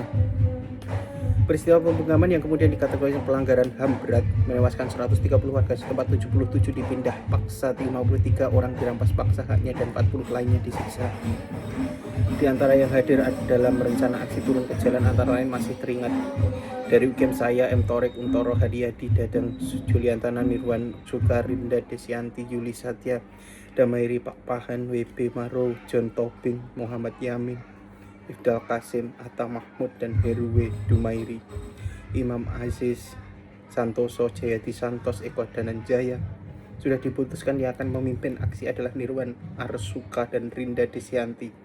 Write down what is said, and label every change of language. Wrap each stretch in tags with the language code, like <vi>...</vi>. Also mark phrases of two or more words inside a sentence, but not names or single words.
<id>Peristiwa pembungkaman yang kemudian dikategorikan pelanggaran HAM berat menewaskan 130 warga setempat, 77 dipindah paksa, 53 orang dirampas paksa haknya, dan 40 lainnya disiksa. Di antara yang hadir dalam rencana aksi turun ke jalan antara lain masih teringat dari UGM saya, M. Torek, Untoro, Hadiadi, Dadang, Juliantana, Nirwan, Sukarinda, Desianti, Yuli Satya, Damairi, Pak Pahan, WB Maro, John Tobing, Muhammad Yamin, Ifdal Kasim, Atta Mahmud, dan Heruwe Dumairi, Imam Aziz, Santoso, Jayadi Santos, Eko Dananjaya. Sudah diputuskan yang akan memimpin aksi adalah Nirwan Arsuka dan Rinda Desianti.</id>